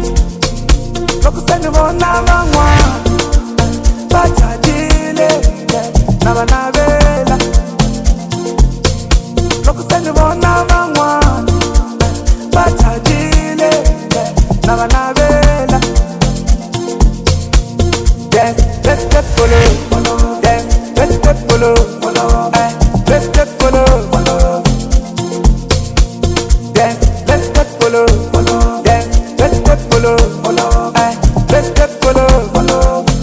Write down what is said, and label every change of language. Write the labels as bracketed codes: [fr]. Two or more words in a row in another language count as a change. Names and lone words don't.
[ts] Loko se ni vona van'wani va chajile na va navela, loko se ni vona van'wani va chajile na va navela. [en] Dance, let's step follow, follow. Dance, let's step follow, follow. Let's step follow, follow. Dance, let's step follow, follow. Dance, let's step follow, follow. Let's step follow, follow.